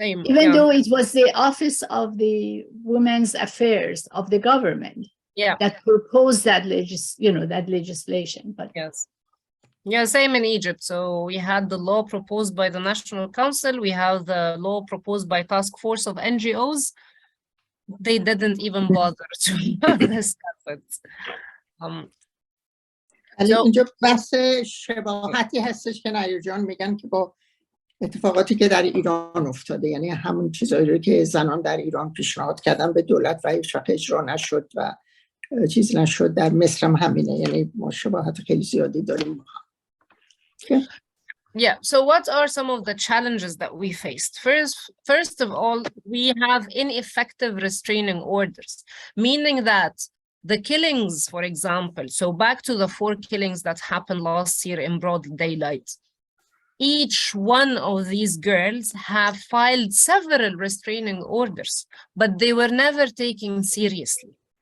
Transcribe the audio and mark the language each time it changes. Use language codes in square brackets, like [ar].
[en] Even though it was the office of the women's affairs of the government that proposed that that legislation. But yes, yeah, same in Egypt. So we had the law proposed by the National Council, we have the law proposed by task force of NGOs. They didn't even bother to discuss it. [fa] اینجا بحث شباهتی هستش که نیر جان میگن که با اتفاقاتی که در ایران افتاده، یعنی همون چیزایی رو که زنان در ایران پیشنهاد کردن به دولت و هیچ وقت اجرا نشد و چیز نشد، در مصر هم همینه، یعنی ما شباهت خیلی زیادی داریم. [en] Yeah, so what are some of the challenges that we faced? First of all, we have ineffective restraining orders, meaning that the killings, for example, so back to the 4 killings that happened last year in broad daylight, each one of these girls have filed several restraining orders, but they were never taken seriously.